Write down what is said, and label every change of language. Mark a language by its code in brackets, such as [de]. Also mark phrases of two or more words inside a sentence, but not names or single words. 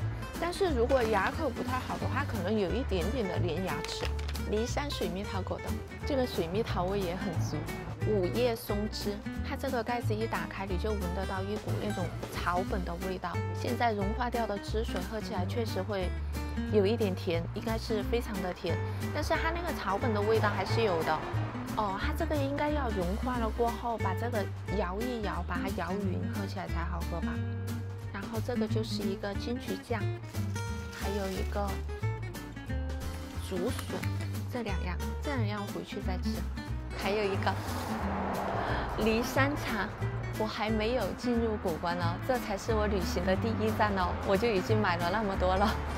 [zh] 但是如果牙口不太好的話，可能有一點點的連牙齒。梨山水蜜桃果凍，這個水蜜桃味也很足。五葉松枝，它這個蓋子一打開，你就聞得到一股那種草本的味道。現在融化掉的汁水喝起來確實會有一點甜，應該是非常的甜，但是它那個草本的味道還是有的。哦，它這個應該要融化了過後，把這個搖一搖，把它搖勻，喝起來才好喝吧。然後這個就是一個金桔醬，還有一個竹筍，這兩樣回去再吃。還有一個梨山茶，我還沒有進入谷關哦，這才是我旅行的第一站哦，我就已經買了那麼多了。